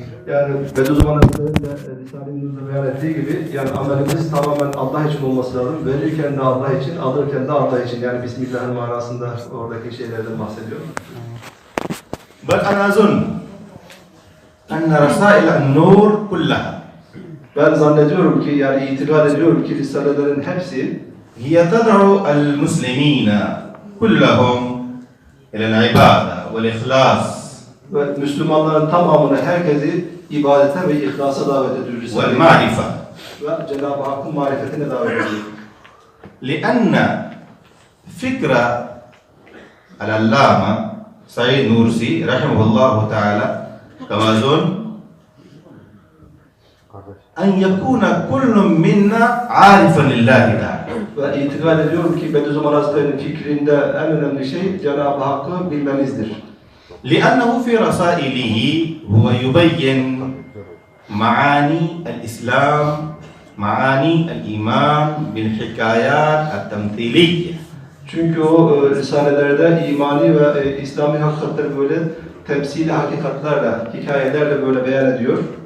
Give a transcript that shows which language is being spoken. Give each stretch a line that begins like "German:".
Turkish: Yani Bediüzzaman Hazretleri'nin de Risale-i Nur'da beyan ettiği gibi yani amelimiz tamamen Allah için olması lazım. Verirken de Allah için, alırken de Allah için. Yani Bismillah'ın manasında oradaki şeylerden bahsediyor.
Arabic: بل أنا أظن أن رسائل النور كلها
Turkish: Ben zannediyorum ki yani itikad ediyorum ki Risalelerin hepsi
Arabic: هي تدعو المسلمين كلهم إلى العبادة والإخلاص
Turkish: ve Müslümanların tamamını herkesi ibadete ve ihlasa davet ediyor.
Arabic: والمعرفة
Turkish: Ve Cenab-ı Hakk'ın marifetine davet ediyor.
Arabic: لأن فكرة العلامة سعيد نورسي رحمه الله تعالى كما أظن أن يكون كل منا عارفا لله تعالى.
Turkish: Ve itikad ediyorum ki Bediüzzaman Hazretleri'nin fikrinde en önemli şey Cenab-ı Hakk'ı bilmemizdir.
Arabic: لأنه في رسائله هو يبين معاني الإسلام معاني الإيمان بالحكايات التمثيلية.
Turkish: Çünkü o risalelerde imani ve İslami hakikatleri böyle temsili hakikatlerle, hikayelerle böyle beyan ediyor.